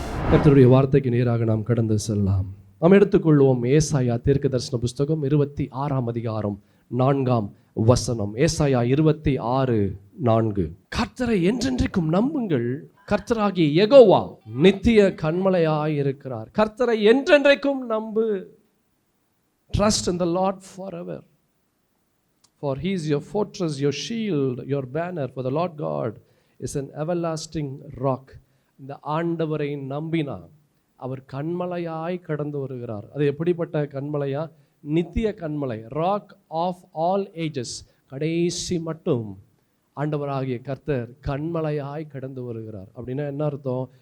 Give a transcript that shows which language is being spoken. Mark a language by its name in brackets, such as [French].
[Tamil] கர்த்தருடைய வார்த்தைக்கு நேராக நாம் கடந்து செல்லலாம். நாம் எடுத்துக்கொள்வோம் ஏசாயா தீர்க்கதரிசன புஸ்தகம் 26ஆம் அதிகாரம் 4ஆம் வசனம். ஏசாயா 26:4. கர்த்தரை என்றென்றைக்கும் நம்புங்கள், கர்த்தராகிய யெகோவா நித்திய கன்மலையாய் இருக்கிறார். கர்த்தரை என்றென்றைக்கும் நம்பு. [English] Trust in the Lord forever, for he is your fortress, your shield, your banner. For the Lord God is an everlasting rock. [Tamil] இந்த ஆண்டவரை நம்பினா அவர் கன்மலையாய் கடந்து வருகிறார். அது எப்படிப்பட்ட கன்மலையா? நித்திய கன்மலை, [English] Rock of all ages. [Tamil] கடைசி மட்டும் ஆண்டவராகிய கர்த்தர் கன்மலையாய் கடந்து வருகிறார். அப்படின்னா என்ன அர்த்தம்?